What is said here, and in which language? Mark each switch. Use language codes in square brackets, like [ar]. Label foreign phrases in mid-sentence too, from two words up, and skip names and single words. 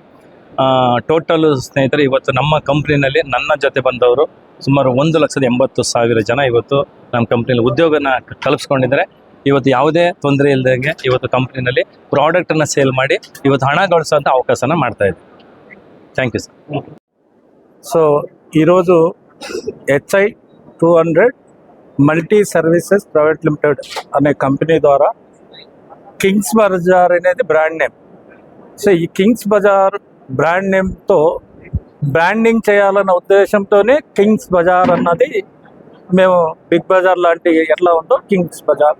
[kn] ಟೋಟಲು ಸ್ನೇಹಿತರೆ ಇವತ್ತು ನಮ್ಮ ಕಂಪ್ನಿನಲ್ಲಿ ನನ್ನ ಜೊತೆ ಬಂದವರು ಸುಮಾರು 1,80,000 ಜನ ಇವತ್ತು ನಮ್ಮ ಕಂಪ್ನಿಯಲ್ಲಿ ಉದ್ಯೋಗನ ಕಲ್ಪಿಸ್ಕೊಂಡಿದ್ದಾರೆ. ಇವತ್ತು ಯಾವುದೇ ತೊಂದರೆ ಇಲ್ಲದಂಗೆ ಇವತ್ತು ಕಂಪ್ನಿನಲ್ಲಿ ಪ್ರಾಡಕ್ಟನ್ನು ಸೇಲ್ ಮಾಡಿ ಇವತ್ತು ಹಣ ಗಳಿಸೋಂಥ ಅವಕಾಶನ ಮಾಡ್ತಾ ಇದ್ದೀವಿ. [en] Thank you sir. [te] సో ఈరోజు HI 200 మల్టీ సర్వీసెస్ ప్రైవేట్ లిమిటెడ్ అనే కంపెనీ ద్వారా కింగ్స్ బజార్ అనేది [en] brand name. [te] సో ఈ కింగ్స్ బజార్ [en] brand nameతో [te] బ్రాండింగ్ చేయాలన్న ఉద్దేశంతోనే కింగ్స్ బజార్ అన్నది మేము బిగ్ బజార్ లాంటి ఎట్లా ఉందో కింగ్స్ బజార్.